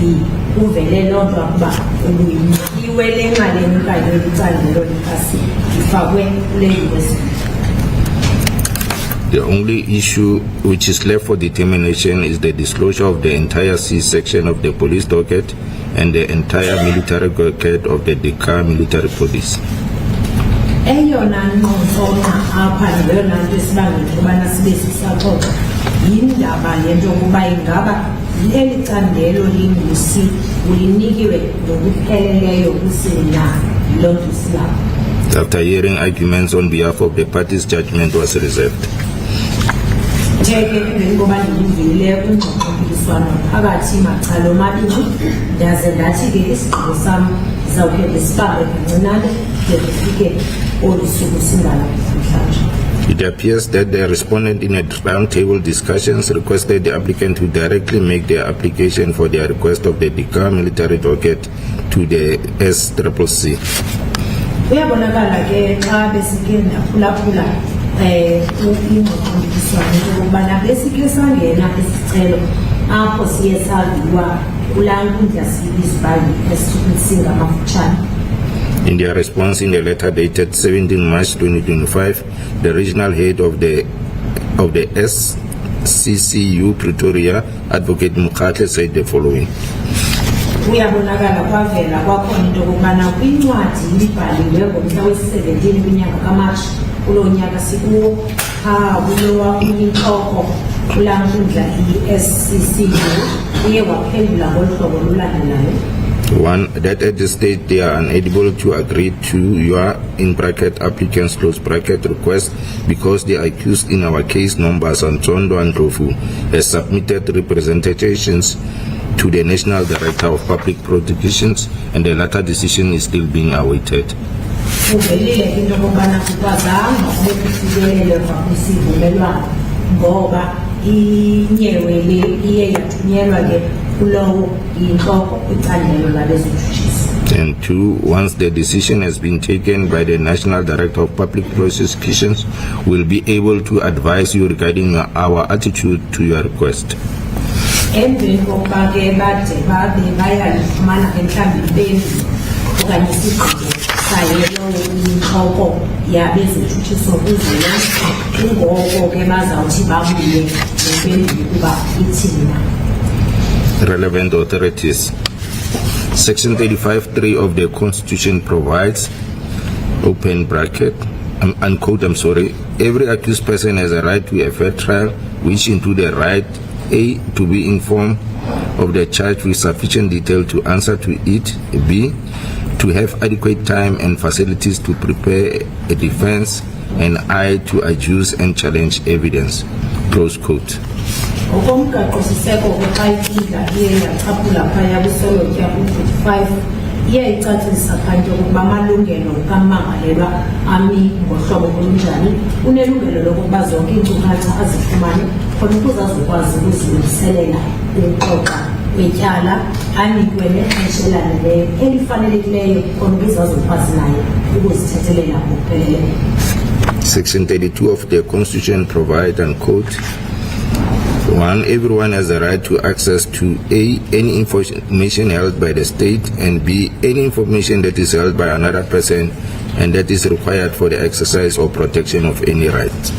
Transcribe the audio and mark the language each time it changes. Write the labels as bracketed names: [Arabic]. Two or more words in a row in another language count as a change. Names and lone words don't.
[Xhosa] Uvele loo nto ukuba ulinikiwe le nxaleni okanye licandelo likasi ifakwe kule USB. [English] The only issue which is left for determination is the disclosure of the entire C section of the police docket and the entire military docket of the Dakar Military Police. [Xhosa] Eyona nqontsonqa apha neyona nto esibangela ukubana sibe sisaxoxa yindaba yento yokuba ingaba eli candelo lingusi ulinikiwe ngokupheleleyo kusini na yiloo nto silapho. [English] After hearing arguments on behalf of the parties, judgment was reserved. [Xhosa] Njeke emveni koba ndiyivile kwingxoxo-mpikiswano phakathi macala omabini, ndaze ndathi ke isigqibo sam ndizawukhe ndisibambe kancinane de kufike olu suku singalaphamhlanje. [English] It appears that the respondent in a round-table discussions requested the applicant to directly make their application for their request of the Dakar military docket to the SCCC. [Xhosa] Uyabonakala ke xa besike ndaphulaphula ingxoxo-mpikiswano yokubana besike sangena isicelo apho siye saviwa kulaa nkundla siyibiza uba yi-SCCC ngamafutshane. [English] In their response in the letter dated 17 March 2025, the regional head of the SCCU Pretoria, Advocate Nqakula, said the following. [Xhosa] Uyabonakala kwavela kwakhona into yokubana kwincwadi libhaliwe ngomhla we-17 kwinyanga kaMatshi kulo nyaka sikuwo kulowa intloko kulaa nkundla i-SCCU uye waphendula ngolu hlobo lulandelayo. 1. [English] That at this stage they are unable to agree to your (in bracket applicants close bracket) request because the accused in our case numbers Antondo and Ndlovu has submitted representations to the National Director of Public Prosecutions, and the latter decision is still being awaited. [Xhosa] Uvelile into yokubana kukwazanga ukufikelele kwisivumelwano ngoba inyewe le iye yathunyelwa ke kulowo inhloko kwicandelo labezitshutshisi. [English] And 2, once the decision has been taken by the National Director of Public Prosecutions, we'll be able to advise you regarding our attitude to your request. [Xhosa] Emveni kokuba ke bade babe bayalifumana ke mhlawumbi impendulo okanye isigqibo sayo inhloko yabezitshutshisi kuzwelonke, kungoko ke bazawuthi babuye nempendulo ukuba ithini na. [English] Relevant authorities. Section 35(3) of the Constitution provides, open bracket, unquote, every accused person has a right to a fair trial, which include the right A, to be informed of the charge with sufficient detail to answer to it, B, to have adequate time and facilities to prepare a defense, and I, to adduce and challenge evidence. Close quote. [Xhosa] Okomgaqo-siseko ke xa iphila iye yachaphula phaya kwisolotya ku-45 iye icacisa phantsi ukuba amalungelo kammangalelwa ami ngohlobo olunjani, unelungelo lokuba zonke iinkcukacha azifumane khona ukuze azokwazi ukuzilungiselela ukuxoxa kwetyala, anikwe nexesha elaneleyo elifanelekileyo khona ukuze azokwazi naye ukuzithethelela ngokupheleleyo. [English] Section 32 of the Constitution provides, unquote, 1. Everyone has a right to access to A, any information held by the state, and B, any information that is held by another person and that is required for the exercise or protection of any right.